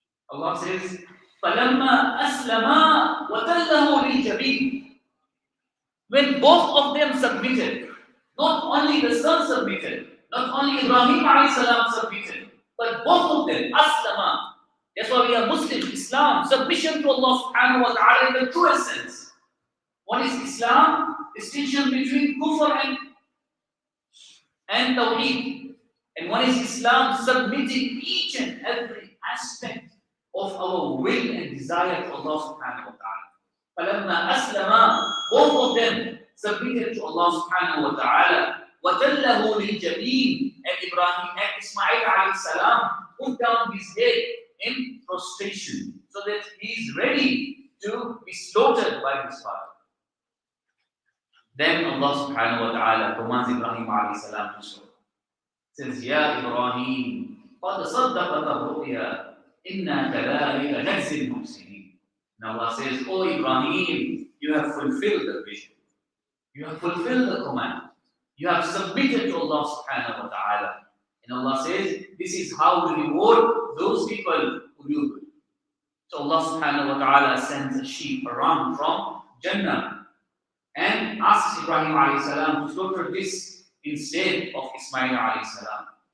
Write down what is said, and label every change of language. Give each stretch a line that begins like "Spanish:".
English: Allah says,
Arabic: فَلَمَّا أَسْلَمَا وَتَلَّهُ لِلْجَبِينِ.
English: When both of them submitted, not only the son submitted, not only Ibrahim alayhi salam submitted, but both of them, aslama. That's why we are Muslims, Islam, submission to Allah subhanahu wa ta'ala in the truest sense. One is Islam, distinction between kufr and tawheed. And one is Islam, submitting each and every aspect of our will and desire to Allah subhanahu wa ta'ala.
Arabic: فَلَمَّا أَسْلَمَا,
English: both of them submitted to Allah subhanahu wa ta'ala.
Arabic: وَتَلَّهُ لِلْجَبِينِ,
English: and Ibrahim and Ismail alayhi salam put down his head in prostration so that he is ready to be slaughtered by his father. Then Allah subhanahu wa ta'ala commands Ibrahim alayhi salam to slaughter. Says,
Arabic: Ya Ibrahim, قَدْ صَدَّقَتَ الرُّؤْيَا إِنَّا كَذَلِكَ نَجْزِي الْمُحْسِنِينَ.
English: And Allah says, O Ibrahim, you have fulfilled the vision. You have fulfilled the command. You have submitted to Allah subhanahu wa ta'ala. And Allah says, this is how we reward those people who do good. So Allah subhanahu wa ta'ala sends a sheep around from Jannah and asks Ibrahim alayhi salam to slaughter this instead of Ismail alayhi salam.